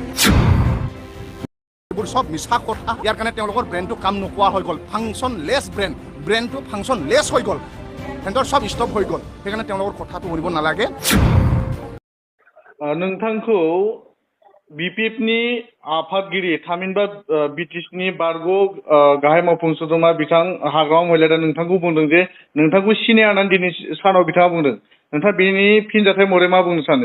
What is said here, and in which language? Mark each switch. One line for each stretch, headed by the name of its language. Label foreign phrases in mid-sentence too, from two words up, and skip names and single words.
Assamese: এইবোৰ সব মিছা কথা ইয়াৰ কাৰণে তেওঁলোকৰ ব্ৰেইনটো কাম নোপোৱা হৈ গ'ল
English: function less
Assamese: ব্ৰেইনটো
English: function less
Assamese: হৈ গ'ল হেঁতৰ সব ষ্টপ হৈ গ'ল সেইকাৰণে তেওঁলোকৰ কথাটো শুনিব নালাগে
Bodo: नोंथांखौ BPFनि आफादगिरि थामहिनबा BTCनि बारग' गाहाय मावफुं सोद्रोमा बिथां हाग्रामा महिलारिया नोंथांखौ बुंदों जे नोंथांखौ सिनाया होननानै दिनै सानाव बिथाङा बुंदों नोंथाङा बेनि फिनजाथाय महरै मा बुंनो सानो